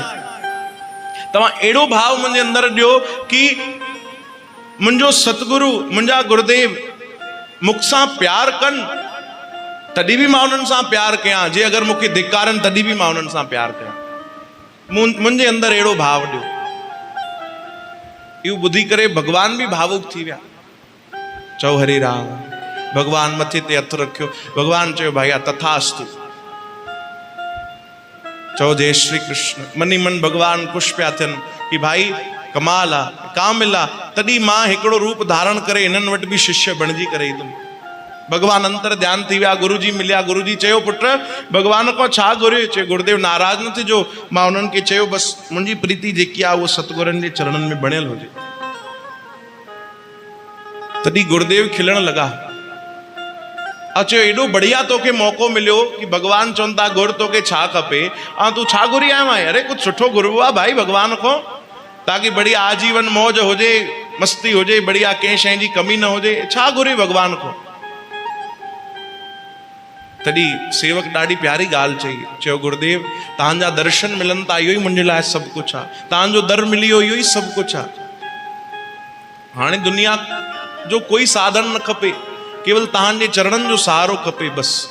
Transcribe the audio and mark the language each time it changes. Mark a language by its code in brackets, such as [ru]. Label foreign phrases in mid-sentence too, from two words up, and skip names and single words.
[sd] तव्हां अहिड़ो भाव मुंहिंजे अंदरि ॾियो कि मुंहिंजो सतगुरु, मुंहिंजा गुरुदेव मूंसां प्यार कनि, तॾहिं बि मां उन्हनि सां प्यार कयां। जे अगरि मूंखे धिकारनि तॾहिं बि मां उन्हनि सां प्यार कयां। मुंहिंजे अंदरि अहिड़ो भाव ॾियो। इहो ॿुधी करे भगवान बि भावुक थी विया। चओ हरे राम। भगवान मथे ते हथु रखियो। भगवान चयो भैया तथास्तु। चओ जय श्री कृष्ण। मनी मन भगवान खुश पिया थियनि कि भाई कमाल आहे, कामिल आहे, तॾहिं मां हिकिड़ो रूप धारण करे हिननि वटि बि शिष्य बणिजी करे ईंदुमि। भगवान अंतर ध्यान थी विया, गुरु जी मिलिया। गुरु जी चयो पुट भगवान को छा घुरियो? चयो गुरुदेव नाराज़ न थिजो, मां उन्हनि खे चयो बसि मुंहिंजी प्रीति जेकी आहे उहो सतगुरनि जे चरणनि में बणियल हुजे। तॾहिं गुरुदेव खिलण लॻा। अचो एॾो बढ़िया तोखे मौक़ो मिलियो कि भगवान चवनि था गुर तोखे छा खपे, ऐं तूं छा घुरी आयो आहे? अरे कुझु सुठो घुरबो आहे भाई भगवान खां, ताकि बढ़िया आजीवन मौज हुजे, मस्ती हुजे, बढ़िया कंहिं शइ जी कमी न हुजे। छा घुरी भगवान खां? तॾहिं सेवक ॾाढी प्यारी ॻाल्हि चई। चयो गुरुदेव तव्हांजा दर्शन मिलनि था, इहो ई मुंहिंजे लाइ सभु कुझु आहे। तव्हांजो दर मिली वियो, इहो ई सभु कुझु आहे। हाणे दुनिया जो कोई साधन न खपे, केवल तव्हांजे चरणनि जो सहारो खपे बसि।